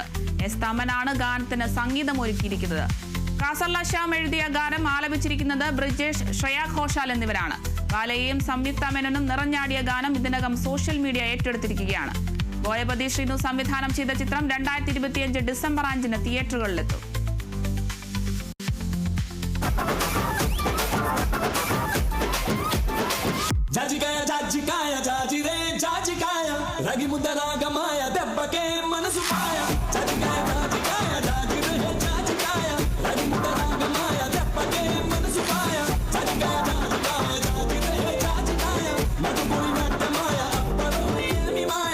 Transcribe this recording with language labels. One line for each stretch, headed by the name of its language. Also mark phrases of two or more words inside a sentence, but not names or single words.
Malayalam: എസ് തമനാണ് ഗാനത്തിന് സംഗീതമൊരുക്കിയിരിക്കുന്നത്. കാസർല ശ്യാം എഴുതിയ ഗാനം ആലപിച്ചിരിക്കുന്നത് ബ്രിജേഷ്, ശ്രേയ ഘോഷാൽ എന്നിവരാണ്. ബാലയെയും സംയുക്ത മേനോനും നിറഞ്ഞാടിയ ഗാനം ഇതിനകം
English: social media
Malayalam: ഏറ്റെടുത്തിരിക്കുകയാണ്. ബോയപതി ശ്രീനു സംവിധാനം ചെയ്ത ചിത്രം 2025 ഡിസംബർ 5 തിയേറ്ററുകളിലെത്തും.
Telugu: జాజికాయ రగి ముద్ద రాగమాయ దెబ్బకే మనసు పాయ జాజికాయ రగి ముద్ద రాగమాయ దెబ్బకే మనసు పాయ జాజికాయ మధుపురి నట్టమాయ అప్పరు ఏమి మాయ